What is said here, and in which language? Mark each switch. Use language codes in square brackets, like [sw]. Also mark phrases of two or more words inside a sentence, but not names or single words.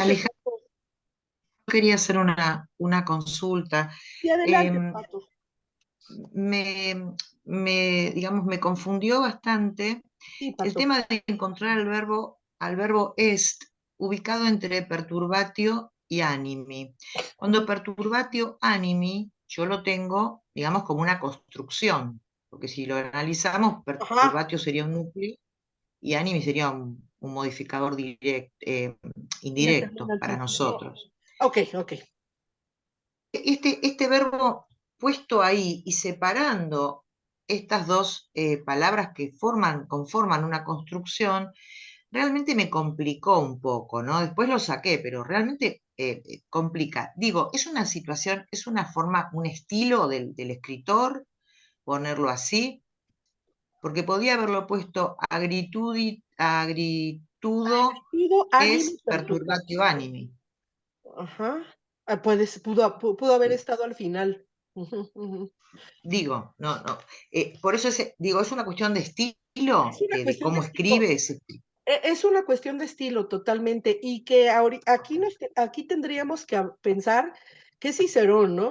[es] Alejandro, quería hacer una consulta. Sí, adelante, Em, Pato. digamos, me confundió bastante Sí, el Pato. tema de encontrar al verbo est ubicado entre perturbatio y animi. Cuando [la] perturbatio animi, [es] yo lo tengo, digamos, como una construcción, porque si lo analizamos, Ajá. perturbatio sería un núcleo y animi sería un modificador indirecto para nosotros. Ok, ok. Este verbo puesto ahí y separando estas dos palabras que conforman una construcción, realmente me complicó un poco, ¿no? Después lo saqué, pero realmente complica. Digo, es una situación, es una forma, un estilo del escritor, ponerlo así, porque podía haberlo puesto agritudo Digo ánimo es perturbatio perturbativo. animi. Ajá. Pudo haber estado al final. Ujú, ujú. Digo, no. Por eso digo, es una cuestión de estilo, Es una de cuestión de cómo estilo. escribe. Es una cuestión de estilo totalmente, y que aquí tendríamos que pensar que Cicerón, ¿no?